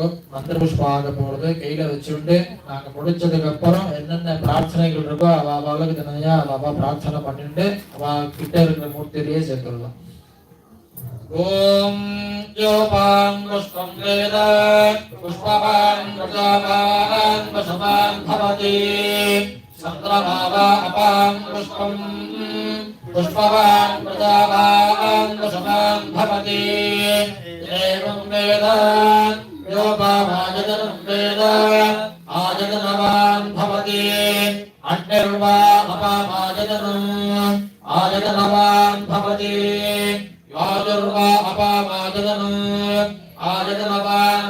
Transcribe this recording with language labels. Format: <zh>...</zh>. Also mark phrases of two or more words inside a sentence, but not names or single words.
<ta>மந்திர புஷ்பம் ஆக போறது கையில வச்சுட்டு நாங்க முடிச்சதுக்கு அப்புறம் என்னென்ன பிரார்த்தனைகள் இருக்கோ அவளுக்கு தனியா அவ பிரார்த்தனை பண்ணிட்டு அவ கிட்ட இருக்கிற மூர்த்தியிலேயே சேர்த்துடலாம்.</ta> <sa>ॐ योऽपां पुष्पं वेद पुष्पवान् प्रजावान् पशवान् भवति चन्द्रमा वा अपां पुष्पम् पुष्पवान् प्रजावान् वसवान् भवति एवं वेद योपामायतनं वेद आयतनवान् भवति अग्निर्वा अपामायतनम् आयतनवान् भवति वायुर्वा अपामायतनम् आयतनवान्</sa>